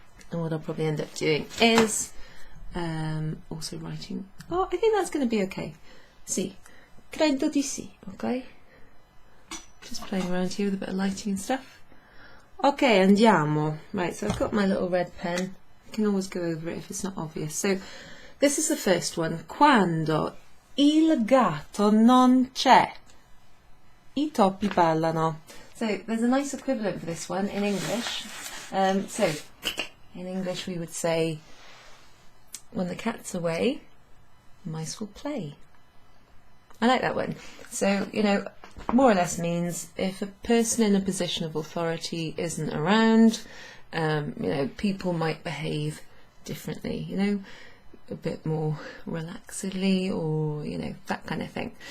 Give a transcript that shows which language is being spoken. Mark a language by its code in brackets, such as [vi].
[en] And what I'll probably end up doing is also writing. Oh, I think that's going to be okay. [it] Sì, credo di sì, [en] okay? Just playing around here with a bit of lighting and stuff. Okay, andiamo. Right, so I've got my little red pen. I can always go over it if it's not obvious. So this is the first one. [it] Quando il gatto non c'è, i topi ballano. [en] So there's a nice equivalent for this one in English. So in English we would say, when the cat's away, mice will play. I like that one. So, you know, more or less means if a person in a position of authority isn't around, you know, people might behave differently, you know, a bit more relaxedly, or, you know, that kind of thing.